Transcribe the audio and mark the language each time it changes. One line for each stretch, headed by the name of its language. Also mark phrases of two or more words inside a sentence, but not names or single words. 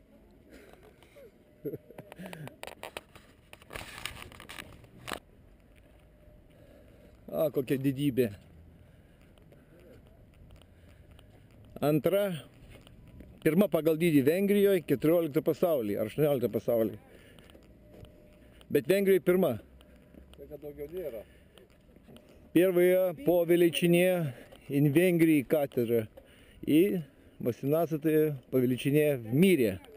Lithuanian: A, kokia didybė. Antra, pirma pagal dydį Vengrijoje, 14 pasaulyje, ar 18 pasaulyje. Bet Vengrijoje pirma. Tai kad daugiau nėra.
Russian: Первая по величине in Венгрии кафедра и 18 по величине в мире.